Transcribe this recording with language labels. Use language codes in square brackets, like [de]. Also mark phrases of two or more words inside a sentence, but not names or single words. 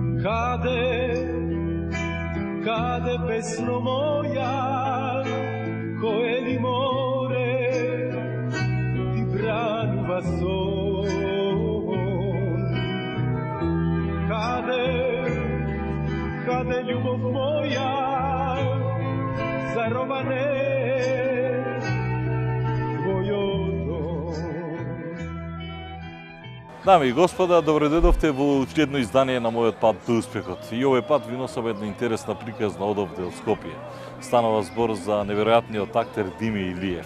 [mk] Каде песно моја, кое ли море ти бранува сон. Каде љубов моја, зароване Дами и господа, добредојдовте во уште едно издание на мојот пат до успехот. И овој пат ви носам една интересна приказна одовде од Скопје. Станува збор за неверојатниот актер Дими Илиев.